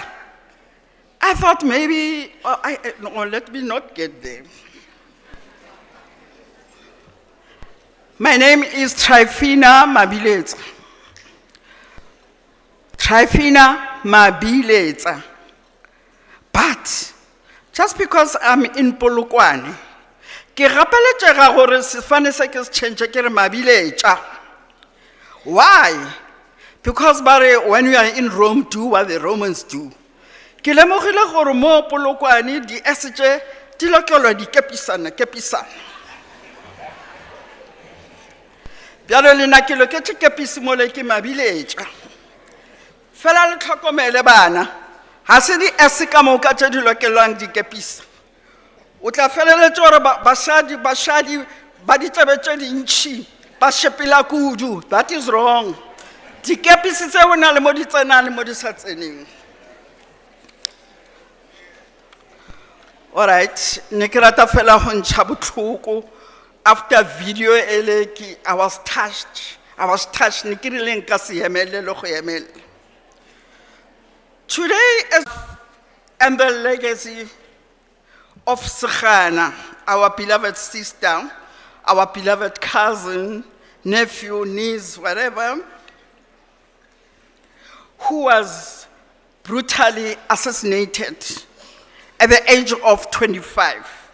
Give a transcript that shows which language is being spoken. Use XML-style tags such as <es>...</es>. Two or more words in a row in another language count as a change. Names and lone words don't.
<en>I thought maybe, no, let me not get there. My name is Trifina Mabiletsa. Trifina Mabiletsa. But just because I'm in Polokwane,</en> <nso>ke gapeletšega gore sefane se ke se change ke re Mabiletsa.</nso> <en>Why? Because when we are in Rome, do what the Romans do.</en> <nso>Ke lemogile gore mo Polokwane di SJ di lokelwa di kepisana. Bjalo le nna ke loketse kepisi mo le ke Mabiletsa. Fela le tlhokomele bana, ha se di ka moka tse di lokelwang di kepisa. O tla feleletsa gore basadi ba ditebe tse dintšhi ba shepela kudu.</nso> <en>That is wrong.</en> <nso>Di kepisi tse o na le mo di tsena le mo di sa tseneng.</nso> <en>All right,</en> <nso>ne ke rata fela go ntsha botlhoko</nso> <en>after video</en> <nso>eleki,</nso> <en>I was touched. Today is and the legacy of Sekgana, our beloved sister, our beloved cousin, nephew, niece, whatever, who was brutally assassinated at the age of 25.</en>